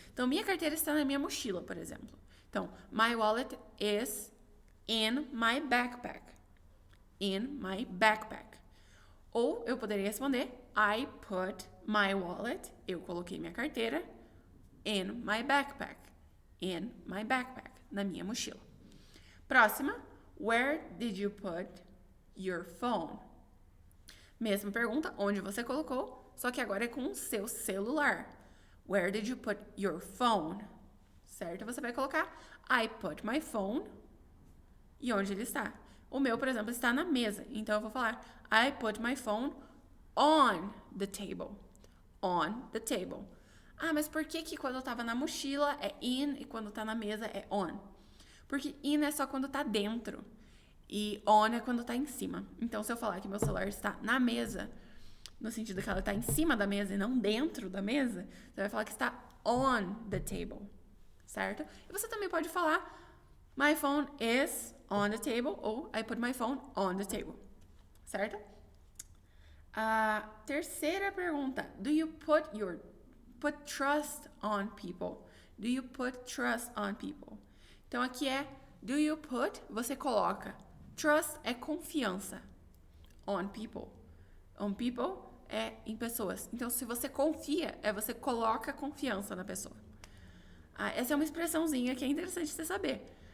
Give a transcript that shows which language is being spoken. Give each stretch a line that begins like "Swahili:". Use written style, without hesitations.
Portuguese: Então, minha carteira está na minha mochila, por exemplo.
English: Então, my wallet is in my backpack. In my backpack.
Portuguese: Ou eu poderia responder,
English: I put my wallet,
Portuguese: eu coloquei minha carteira,
English: in my backpack. In my backpack,
Portuguese: na minha mochila. Próxima,
English: where did you put your phone?
Portuguese: Mesma pergunta, onde você colocou, só que agora é com o seu celular.
English: Where did you put your phone?
Portuguese: Certo? Você vai colocar
English: I put my phone.
Portuguese: E onde ele está? O meu, por exemplo, está na mesa. Então, eu vou falar
English: I put my phone on the table. On the table.
Portuguese: Mas por que quando eu tava na mochila é in e quando tá na mesa é on? Porque in é só quando tá dentro. E on é quando tá em cima. Então, se eu falar que meu celular está na mesa, no sentido que ela tá em cima da mesa e não dentro da mesa, você vai falar que está
English: on the table.
Portuguese: Certo? E você também pode falar
English: my phone is on the table ou I put my phone on the table.
Portuguese: Certo? A terceira pergunta.
English: Do you put trust on people? Do you put trust on people?
Portuguese: Então, aqui é
English: do you put,
Portuguese: você coloca. Trust é confiança.
English: On people. On people
Portuguese: é em pessoas. Então, se você confia, você coloca confiança na pessoa. Essa é uma expressãozinha que é interessante você saber.